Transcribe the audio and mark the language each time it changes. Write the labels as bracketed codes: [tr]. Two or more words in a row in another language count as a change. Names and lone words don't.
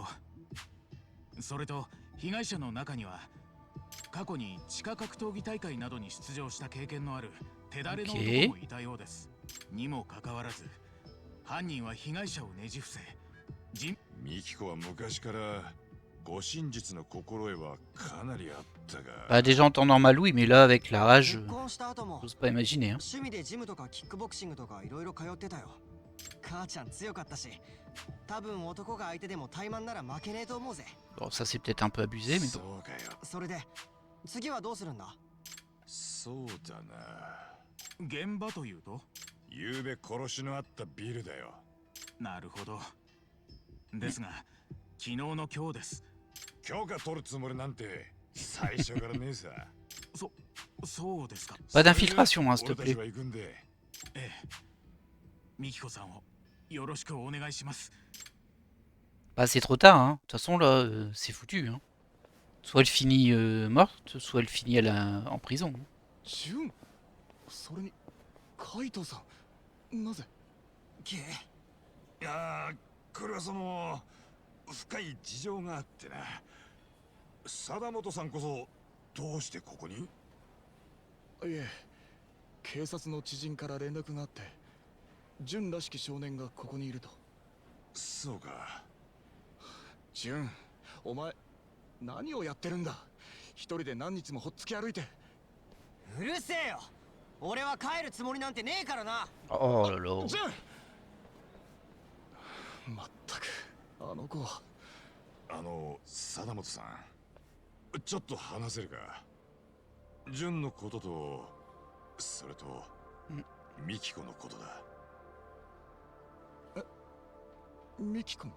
[ja] それと被害者の中には過去に地下格闘技大会などに出場した経験のある手だれの男もいたようです。にもかかわらず犯人は被害者をねじ伏せ、ミキコは昔から護身術の心得はかなりあったが。 [fr] Bah déjà en temps normal oui, mais là avec la rage, [ja] 結婚した後も [fr] j'ose pas imaginer. Hein. [ja] 趣味でジムとかキックボクシングとかいろいろ通ってたよ。母ちゃん強かったし、多分男が相手でも怠慢なら負けねえと思うぜ。 [fr] Bon ça c'est peut-être un peu abusé, mais [ja] そ [fr] bon. [ja] うかよ。それで次はどうするんだ？そうだな。現場というと？昨べ殺しのあったビルだよ。なるほど。ですが昨日の今日です。許可取るつもりなんて最初からねえさ。そうですか。 [fr] Pas d'infiltration, hein, s'il te [ja] 俺たち [fr] plaît. [ja] は行くんで。ええ。ミキコさんをよろしくお願いします。 [fr] Bah, c'est trop tard, hein. De toute façon, là, c'est foutu, hein. Soit elle finit morte, soit elle finit en prison. [ja] ジュン、それにカイトさん、なぜ？いやー、これはその深い事情があってな。貞本さんこそどうしてここに？いえ、警察の知人から連絡があって、ジュンらしき少年がここにいると。そうか。ジュン、お前何をやってるんだ。一人で何日もほっつき歩いて。うるせえよ。俺は帰るつもりなんてねえからな。 [fr] Oh là là. [ja] ジュン、まったくあの子は。貞本さん、ちょっと話せるか？純のことと、それとミキコのことだ。ミキコの？